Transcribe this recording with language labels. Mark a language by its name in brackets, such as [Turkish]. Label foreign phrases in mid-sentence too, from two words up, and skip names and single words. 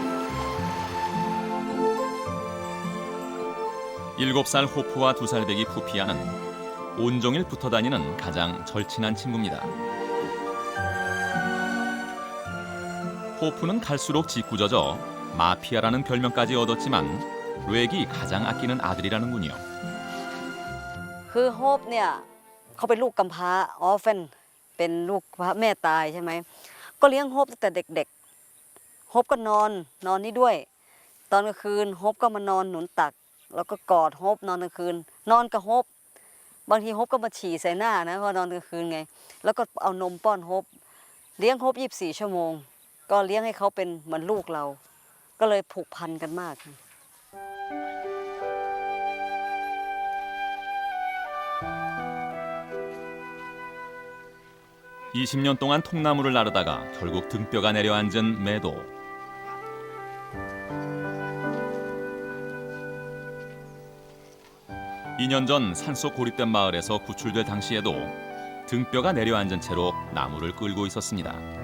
[Korean] 7살 호프와 2살 배기 푸피아는 온종일 붙어 다니는 가장 절친한 친구입니다. 호프는 갈수록 짓궂어져 마피아라는 별명까지 얻었지만 렉이 가장 아끼는 아들이라는군요. [Thai] คือโฮปเนี่ยเขาเป็นลูกกำพร้าออฟเฟนเป็นลูกแม่ตายใช่ไหมก็เลี้ยงโฮปตั้งแต่เด็กๆโฮปก็นอนนี่ด้วยตอนกลางคืนโฮปก็มานอนหนุนตักแล้วก็กอดโฮปนอนกลางคืนนอนกับโฮปบางทีโฮปก็มาฉี่ใส่หน้านะพอนอนกลางคืนไงแล้วก็เอานมป้อนโฮปเลี้ยงโฮป24 ชั่วโมงก็เลี้ยงให้เขาเป็นเหมือนลูกเราก็เลยผูกพันกันมาก [Korean] 20년 동안 통나무를 나르다가 결국 등뼈가 내려앉은 매도. (2년) 전 산속 고립된 마을에서 구출될 당시에도 등뼈가 내려앉은 채로 나무를 끌고 있었습니다.